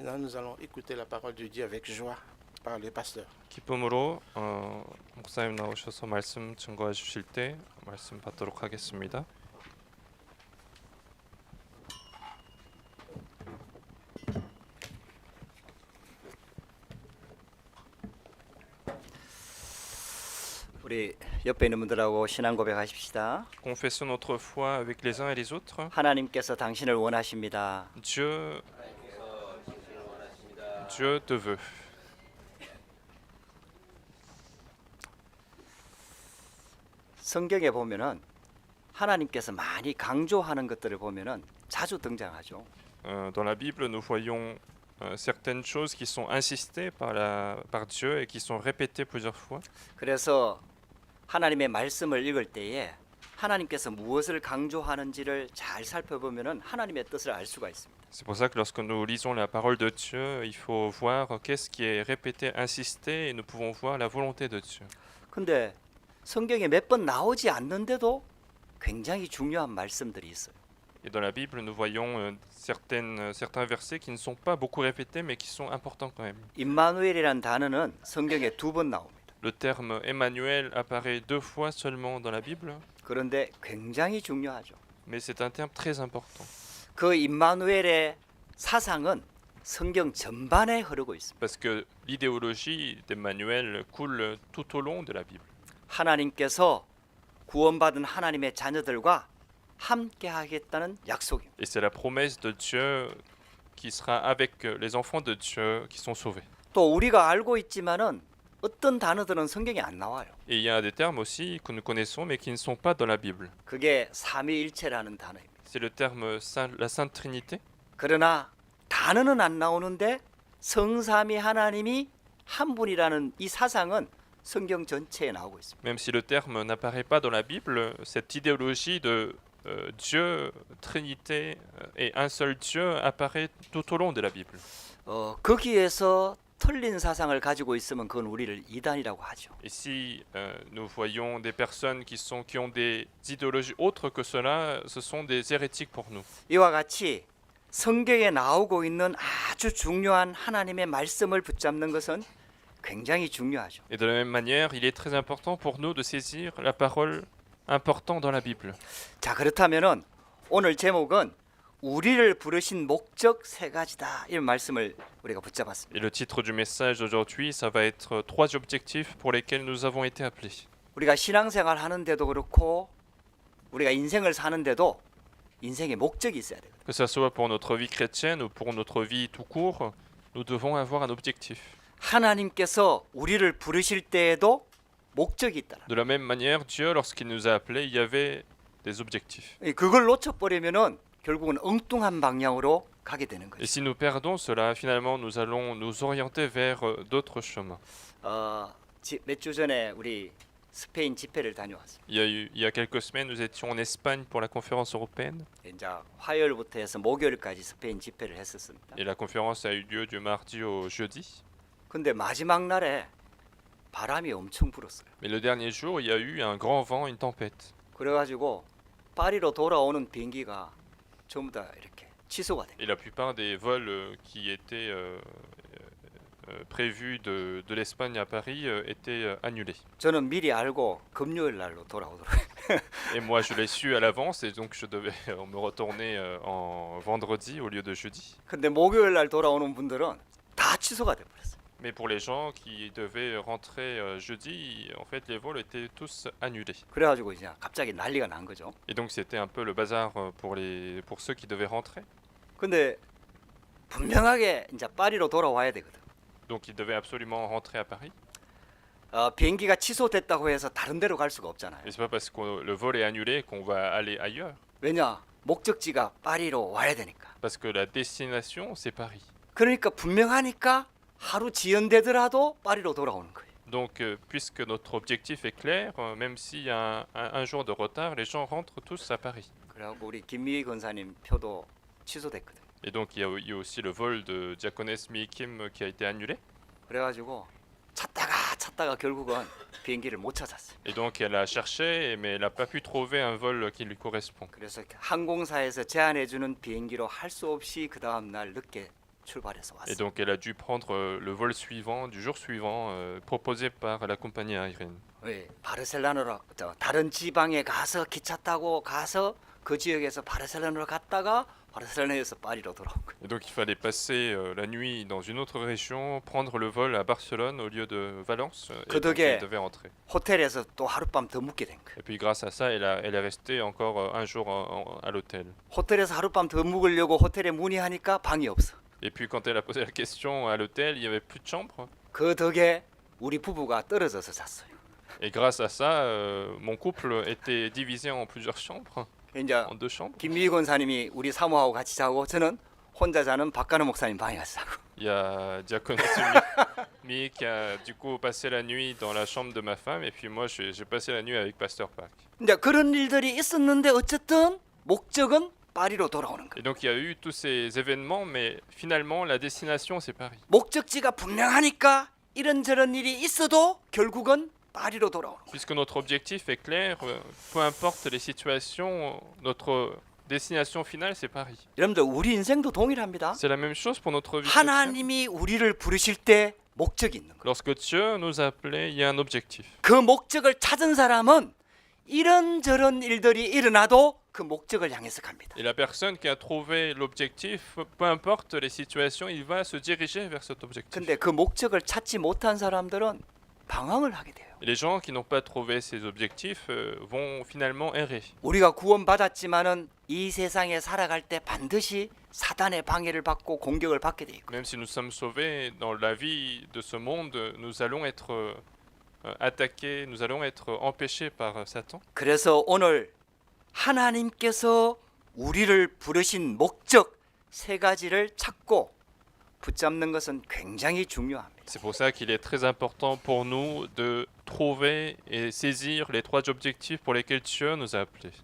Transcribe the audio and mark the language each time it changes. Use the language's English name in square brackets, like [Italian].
[French] maintenant, nous allons écouter la parole de Dieu avec joie par le pasteur. [Korean] 기쁨으로 목사님 나오셔서 말씀 증거해 주실 때 말씀 받도록 하겠습니다. 우리 옆에 있는 분들하고 신앙 고백하십시다. [French] Confessons notre foi avec les uns et les autres. [Korean] 하나님께서 당신을 원하십니다. [French] Dieu te veut. [Korean] 성경에 보면은 하나님께서 많이 강조하는 것들을 보면은 자주 등장하죠. [French] Dans la Bible, nous voyons certaines choses qui sont insistées par Dieu et qui sont répétées plusieurs fois. [Korean] 그래서 하나님의 말씀을 읽을 때에 하나님께서 무엇을 강조하는지를 잘 살펴보면은 하나님의 뜻을 알 수가 있습니다. [French] C'est pour ça que lorsque nous lisons la parole de Dieu, il faut voir qu'est-ce qui est répété, insisté, et nous pouvons voir la volonté de Dieu. [Korean] 근데 성경에 몇 번 나오지 않는데도 굉장히 중요한 말씀들이 있어요. [French] Et dans la Bible, nous voyons certains versets qui ne sont pas beaucoup répétés, mais qui sont importants quand même. [Korean] 임마누엘이라는 단어는 성경에 2번 나옵니다. [French] Le terme Emmanuel apparaît 2 fois seulement dans la Bible, [Korean] 그런데 굉장히 중요하죠. [French] mais c'est un terme très important. [Korean] 그 임마누엘의 사상은 성경 전반에 흐르고 있습니다. [French] Parce que l'idéologie d'Emmanuel coule tout au long de la Bible. [Korean] 하나님께서 구원받은 하나님의 자녀들과 함께 하겠다는 약속입니다. [French] Et c'est la promesse de Dieu qui sera avec les enfants de Dieu qui sont sauvés. [Korean] 또 우리가 알고 있지만은 어떤 단어들은 성경에 안 나와요. [French] Et il y a des termes aussi que nous connaissons mais qui ne sont pas dans la Bible. [Korean] 그게 삼위일체라는 단어입니다. [French] C'est le terme la Sainte Trinité. [Korean] 그러나 단어는 안 나오는데 성삼위 하나님이 한 분이라는 이 사상은 성경 전체에 나오고 있습니다. [French] Même si le terme n'apparaît pas dans la Bible, cette idéologie de Dieu, Trinité et un seul Dieu apparaît tout au long de la Bible. [Korean] 거기에서 틀린 사상을 가지고 있으면 그건 우리를 이단이라고 하죠. [French] Et si nous voyons des personnes qui ont des idéologies autres que cela, ce sont des hérétiques pour nous. [Korean] 이와 같이 성경에 나오고 있는 아주 중요한 하나님의 말씀을 붙잡는 것은 굉장히 중요하죠. [French] Et de la même manière, il est très important pour nous de saisir la parole importante dans la Bible. [Korean] 자, 그렇다면은 오늘 제목은 우리를 부르신 목적 세 가지다. 이런 말씀을 우리가 붙잡았습니다. [French] Et le titre du message d'aujourd'hui, ça va être 3 objectifs pour lesquels nous avons été appelés. [Korean] 우리가 신앙생활 하는데도 그렇고 우리가 인생을 사는데도 인생의 목적이 있어야 돼요. [French] Que ce soit pour notre vie chrétienne ou pour notre vie tout court, nous devons avoir un objectif. [Korean] 하나님께서 우리를 부르실 때에도 목적이 있다. [French] De la même manière, Dieu, lorsqu'il nous a appelés, il y avait des objectifs. [Korean] 그걸 놓쳐버리면은 결국은 엉뚱한 방향으로 가게 되는 [French] Et [Korean] 거죠. [French] si nous perdons cela, finalement, nous allons nous orienter vers d'autres chemins. [Korean] 몇 주 전에 우리 스페인 집회를 다녀왔어요. [French] Il y a quelques semaines, nous étions en Espagne pour la conférence européenne. [Korean] 이제 화요일부터 해서 목요일까지 스페인 집회를 했었습니다. [French] Et la conférence a eu lieu du mardi au jeudi. [Korean] 근데 마지막 날에 바람이 엄청 불었어요. [French] Mais le dernier jour, il y a eu un grand vent, une tempête. [Korean] 그래가지고 파리로 돌아오는 비행기가 전부 다 이렇게 취소가 됩니다. [French] Et la plupart des vols qui étaient prévus de l'Espagne à Paris étaient annulés. [Korean] 저는 미리 알고 금요일 날로 돌아오더라고요. [French] Et moi, je l'ai su à l'avance et donc je devais me retourner en vendredi au lieu de jeudi. [Korean] 근데 목요일 날 돌아오는 분들은 다 취소가 돼버렸어요. [French] Mais pour les gens qui devaient rentrer jeudi, en fait, les vols étaient tous annulés. [Korean] 그래가지고 이제 갑자기 난리가 난 거죠. [French] Et donc c'était un peu le bazar pour ceux qui devaient rentrer. [Korean] 근데 분명하게 이제 파리로 돌아와야 되거든. [French] Donc ils devaient absolument rentrer à Paris. [Korean] 비행기가 취소됐다고 해서 다른 데로 갈 수가 없잖아요. [French] Et c'est pas parce que le vol est annulé qu'on va aller ailleurs. [Korean] 왜냐? 목적지가 파리로 와야 되니까. [French] Parce que la destination, c'est Paris. [Korean] 그러니까 분명하니까 하루 지연되더라도 파리로 돌아오는 거예요. [French] Donc puisque notre objectif est clair, même s'il y a un jour de retard, les gens rentrent tous à Paris. [Korean] 그래갖고 우리 김미희 권사님 표도 취소됐거든. [French] Et donc il y a eu aussi le vol de Diaconesse Mi Kim qui a été annulé. [Korean] 그래가지고 찾다가 결국은 비행기를 못 찾았어요. [French] Et donc elle a cherché, mais elle n'a pas pu trouver un vol qui lui correspond. [Korean] 그래서 항공사에서 제안해주는 비행기로 할 수 없이 그 다음 날 늦게 출발해서 [French] Et [Korean] 왔어요. [French] donc elle a dû prendre le vol suivant, du jour suivant, proposé par la compagnie aérienne. [Korean] 왜 바르셀로나로 다른 지방에 가서 기차 타고 가서 그 지역에서 바르셀로나로 갔다가 바르셀로나에서 파리로 돌아온 거예요. [French] Et donc il fallait passer la nuit dans une autre région, prendre le vol à Barcelone au lieu de Valence, et Que donc [Korean] 덕에- [French] elle devait rentrer. [Korean] 호텔에서 또 하룻밤 더 묵게 된 거예요. [French] Et puis grâce à ça, elle est restée encore un jour à l'hôtel. [Korean] 호텔에서 하룻밤 더 묵으려고 호텔에 문의하니까 방이 없어. [French] Et puis quand elle a posé la question à l'hôtel, il n'y avait plus de chambre. [Korean] 그 덕에 우리 부부가 떨어져서 잤어요. [French] Et grâce à ça, mon couple était divisé en plusieurs chambres, [Korean] 이제 [French] en 2 chambres. [Korean] 김미희 권사님이 우리 사모하고 같이 자고 저는 혼자 자는 박가는 목사님 방에 가서 자고. [French] Il y a Diaconesse Mi qui a du coup passé la nuit dans la chambre de ma femme, et puis moi j'ai passé la nuit avec Pasteur Pac. [Korean] 이제 그런 일들이 있었는데 어쨌든 목적은 파리로 돌아오는 거예요. [French] Et donc il y a eu tous ces événements, mais finalement la destination c'est Paris. [Korean] 목적지가 분명하니까 이런저런 일이 있어도 결국은 파리로 돌아오는 거예요. [French] Puisque notre objectif est clair, peu importe les situations, notre destination finale c'est Paris. [Korean] 여러분들 우리 인생도 동일합니다. [French] C'est la même chose pour notre vie chrétienne. [Korean] 하나님이 우리를 부르실 때 목적이 있는 거예요. [French] Lorsque Dieu nous a appelés, il y a un objectif. [Korean] 그 목적을 찾은 사람은 이런저런 일들이 일어나도 그 목적을 향해서 갑니다. [French] Et la personne qui a trouvé l'objectif, peu importe les situations, il va se diriger vers cet objectif. [Korean] 근데 그 목적을 찾지 못한 사람들은 방황을 하게 돼요. [French] Et les gens qui n'ont pas trouvé ces objectifs vont finalement errer. [Korean] 우리가 구원받았지만은 이 세상에 살아갈 때 반드시 사단의 방해를 받고 공격을 받게 돼 있고 [French] Même si nous sommes sauvés dans la vie de ce monde, nous allons être attaqués, nous allons être empêchés par Satan. [Korean] 그래서 오늘 하나님께서 우리를 부르신 목적 세 가지를 찾고 붙잡는 것은 굉장히 중요합니다. [French] C'est pour ça qu'il est très important pour nous de trouver et saisir les 3 objectifs pour lesquels Dieu nous a appelés.